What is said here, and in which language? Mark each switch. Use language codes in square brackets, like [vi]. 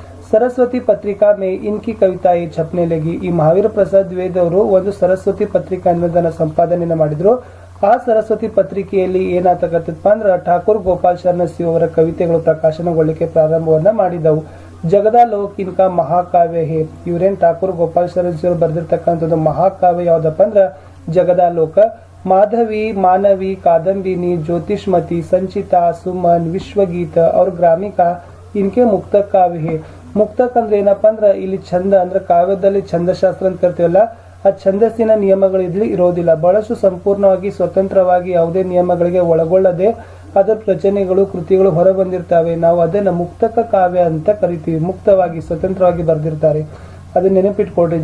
[hi] सरस्वती पत्रिका में इनकी कविताएं छपने लगी। [kn] ಈ महावीर प्रसाद द्विवेदी ಅವರು ಒಂದು ಸರಸ್ವತಿ ಪತ್ರಿಕಾ ಅನ್ನೋದನ್ನ ಸಂಪಾದನೆಯನ್ನ ಮಾಡಿದ್ರು। ಆ ಸರಸ್ವತಿ ಪತ್ರಿಕೆಯಲ್ಲಿ ಏನಾಗತ್ತಪ್ಪ ಅಂದ್ರೆ ಠಾಕೂರ್ ಗೋಪಾಲ್ ಶರಣ ಸಿಂಗ್ ಅವರ ಕವಿತೆಗಳು ಪ್ರಕಾಶನಗೊಳ್ಳಲಿಕ್ಕೆ ಪ್ರಾರಂಭವನ್ನ ಮಾಡಿದವು। [hi] ಜಗದಾಲೋಕ್ ಇನ್ಕಾ ಮಹಾಕಾವ್ಯ ಹೇ। [kn] ಇವರೇನ್ ಠಾಕೂರ್ ಗೋಪಾಲ್ ಶರಣ ಸಿಂಗ್ ಅವರು ಬರೆದಿರ್ತಕ್ಕಂಥದ್ದು ಮಹಾಕಾವ್ಯ ಯಾವ್ದಪ್ಪ ಅಂದ್ರೆ ಜಗದಾಲೋಕ। [hi] माधवी, मानवी, कादम्बिनी, ज्योतिषमती, संचिता, सुमन, विश्वगीत और ग्रामिका इनके मुक्तक काव्य है। [kn] ಮುಕ್ತಕ್ ಅಂದ್ರೆ ಏನಪ್ಪಾ ಅಂದ್ರೆ ಇಲ್ಲಿ ಛಂದ ಅಂದ್ರೆ ಕಾವ್ಯದಲ್ಲಿ ಛಂದಶಾಸ್ತ್ರ ಅಂತ ಕರಿತೀವಲ್ಲ, ಆ ಛಂದಸ್ಸಿನ ನಿಯಮಗಳು ಇಲ್ಲಿ ಇರೋದಿಲ್ಲ। ಬಹಳಷ್ಟು ಸಂಪೂರ್ಣವಾಗಿ ಸ್ವತಂತ್ರವಾಗಿ ಯಾವುದೇ ನಿಯಮಗಳಿಗೆ ಒಳಗೊಳ್ಳದೆ ಅದರ ರಚನೆಗಳು ಕೃತಿಗಳು ಹೊರ ಬಂದಿರ್ತವೆ। ನಾವು ಅದನ್ನ ಮುಕ್ತಕ ಕಾವ್ಯ ಅಂತ ಕರಿತೀವಿ। ಮುಕ್ತವಾಗಿ ಸ್ವತಂತ್ರವಾಗಿ ಬರೆದಿರ್ತಾರೆ, ಅದನ್ನ ನೆನಪಿಟ್ಕೊಡ್ರಿ।